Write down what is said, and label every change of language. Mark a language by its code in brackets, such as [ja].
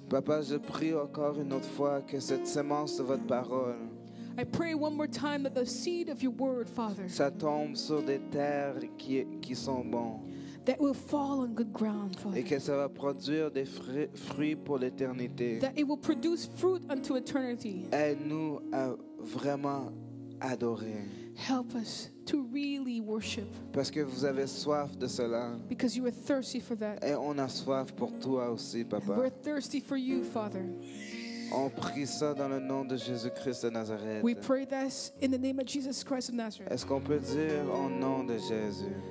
[fr] Papa, je prie encore une autre fois que cette semence de votre parole, [en] I pray one more time that the seed of your word, Father, [fr] ça tombe sur des terres qui sont bons [en] that will fall on good ground, Father. [fr] et que ça va produire des fruits pour l'éternité. [en] That it will produce fruit unto eternity. [fr] Aide-nous à vraiment adorer [en] Help us to really worship [fr] parce que vous avez soif de cela [en] because you are thirsty for that. [fr] et on a soif pour toi aussi, [en] And [fr] Papa. [en] we're thirsty for you, Father. [fr] On prie ça dans le nom de Jésus-Christ de Nazareth. [en] We pray this in the name of Jesus Christ of Nazareth. [fr] Est-ce qu'on peut dire au nom de Jésus?